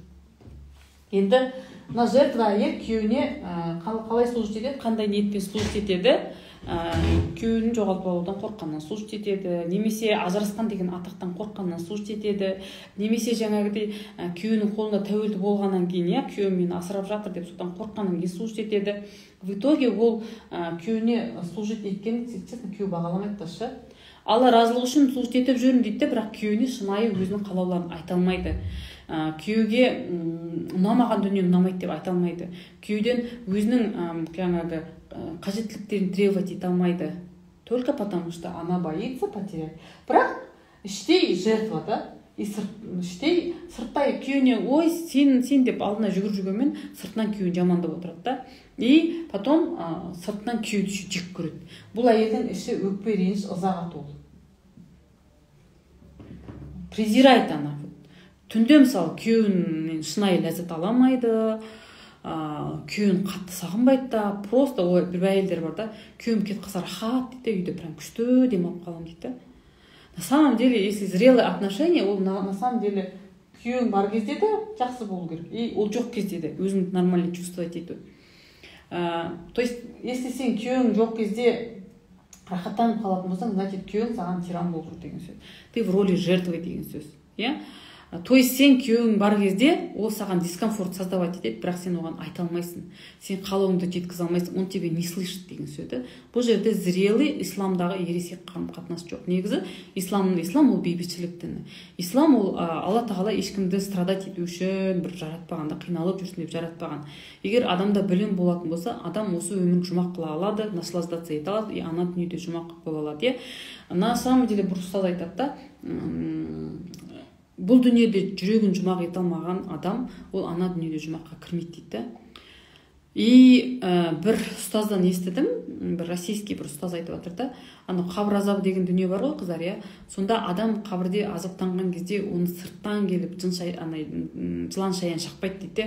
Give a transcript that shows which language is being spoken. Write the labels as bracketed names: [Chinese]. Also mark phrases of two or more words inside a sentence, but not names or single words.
[Kazakh] Енді мына жертва әйел күйеуіне қалай служит етеді, қандай ниетпен служит етеді? Күйеуін жоғалтып алудан қорыққаннан служит етеді, немесе ажырасқан деген атақтан қорыққаннан служит етеді, немесе жаңағыдай күйеуінің қолында тәуелді болғаннан кейін, күйеуім мені асырап жатыр деп содан қорыққаннан кейін служит етеді. [Russian] В итоге [Kazakh] ол күйеуіне служит еткен, честно, күйеу бағаламайды да. Алла разылығы үшін служит етіп жүрмін дейді, бірақ күйеуіне шынайы өзінің қалауларын айта алмайды. Күйеуге ұнамаған дүние ұнамайды деп айта алмайды. Күйеуден өзінің жаңағы қажеттіліктерін требовать ете алмайды. [Russian] Только потому что она боится потерять. [Kazakh] Бірақ іштей жертва да, іштей сырттай күйеуіне ой сен деп алдына жүгіріп жүргенмен сыртынан күйеуін жамандап отырады да. [Russian] И потом [Kazakh] сыртынан күйеуді жек көреді. Бұл әйелдің іші өкпе, реніш, ызаға толы. [Russian] Презирает она. [Kazakh] Түнде мысалы күйеуінен шынайы ләззат ала алмайды, күйеуін қатты сағынбайды да, просто бір әйелдер бар да, күйеуім кетіп қалса рахат дейді, үйде прям күшті демалып қаламын дейді. [Russian] На самом деле, если зрелые отношения, [Kazakh] ол [Russian] на самом деле [Kazakh] күйеуің бар кезде де жақсы болу керек, и ол жоқ кезде де өзіңді [Russian] нормально чувствовать [Kazakh] ету. [Russian] То есть, если [Kazakh] сен күйеуің жоқ кезде рахаттанып қалатын болсаң, значит күйеуің саған тиран болып жүр деген сөз. [Russian] Ты в роли жертвы [Kazakh] деген сөз. [Russian] То есть [Kazakh] сен күйеуің бар кезде ол саған дискомфорт создавать етеді, бірақ сен оған айта алмайсың. Сен қалауыңды жеткізе алмайсың, [Russian] он тебе не слышит [Kazakh] деген сөз. Бұл жерде зрелый исламдағы ересек қатынас жоқ. Негізі ислам ол бейбітшілік діні. Ислам ол Алла тағала ешкімді страдать ету үшін бір жаратпағанда, қиналып жүрсін деп жаратпаған. Егер адамда білім болатын болса, адам осы өмірін жұмақ қыла алады, наслаждаться ете алады, и ана дүниеде жұмақ бола алады. [Russian] На самом деле [Kazakh] бір ұстаз айтады да, бұл дүниеде жүрегін жұмақ ете алмаған адам, ол ана дүниеде жұмаққа кірмейді дейді. И бір ұстаздан естідім, бір российский бір ұстаз айтып жатыр да, қабір азабы деген дүние бар ғой, қыздар, сонда адам қабірде азаптанған кезде оны сырттан келіп жылан шаян шақпайды дейді.